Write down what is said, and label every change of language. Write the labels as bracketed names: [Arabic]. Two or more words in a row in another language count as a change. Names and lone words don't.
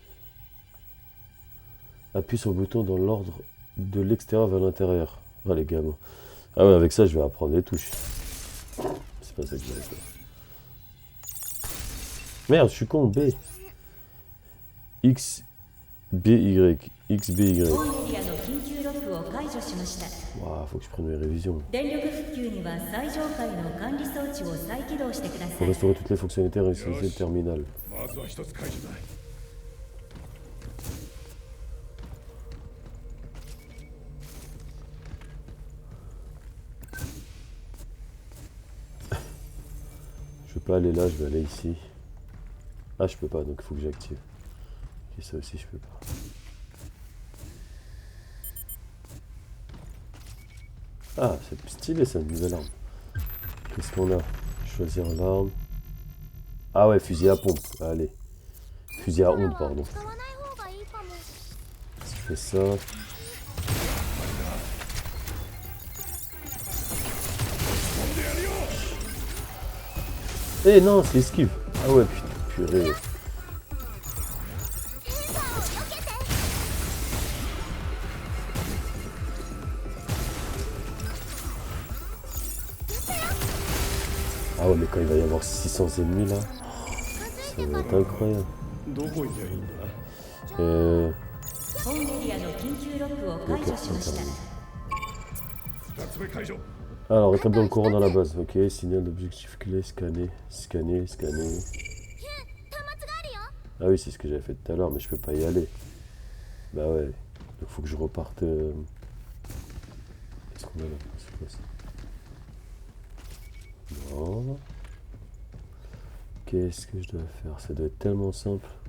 [French] Appuie sur le bouton dans l'ordre de l'extérieur vers l'intérieur. Ah les gamins. Ah ouais, avec ça je vais apprendre les touches. C'est pas ça que je voulais faire. Merde, je suis con, B. X, B, Y. X, B, Y. [Japanese] 本エリアの緊急ロックを解除しました。 [French] Waouh, faut que je prenne mes révisions. [Japanese] 電力復旧には最上階の管理装置を再起動してくださ [French] Pour [Japanese] い。 [French] restaurer toutes les fonctionnalités et réutiliser le terminal. [Japanese] まずは一つ解除だ。 [French] Je peux pas aller là, je vais aller ici. Ah, je peux pas, donc il faut que j'active. Ok, ça aussi, je peux pas. Ah, c'est stylé, ça, une nouvelle arme. Qu'est-ce qu'on a? Choisir l'arme. Ah ouais, fusil à pompe, allez. Fusil à onde, pardon. [Japanese] 使わない方がいいかも。 [French] Je fais ça. Eh non, c'est esquive. Ah ouais, putain. purée. [Japanese] センサーを避けて。 [French] Ah ouais, mais quand il va y avoir 600 ennemis là, [Japanese] 近づい [French] ça [Japanese] て [French] va [Japanese] か [French] être incroyable. [Japanese] どこ行きゃいいんだ本エリアの緊急ロックを解除しました 2つ目解除 [French] Alors, rétablir le courant dans la base. Ok, signal d'objectif clé, scanner, scanner, scanner. [Japanese] 端末があるよ。 [French] Ah oui, c'est ce que j'avais fait tout à l'heure, mais je peux pas y aller. Bah ouais, donc faut que je reparte. Qu'est-ce qu'on a là? C'est quoi ça? Non. Qu'est-ce que je dois faire? Ça doit être tellement simple.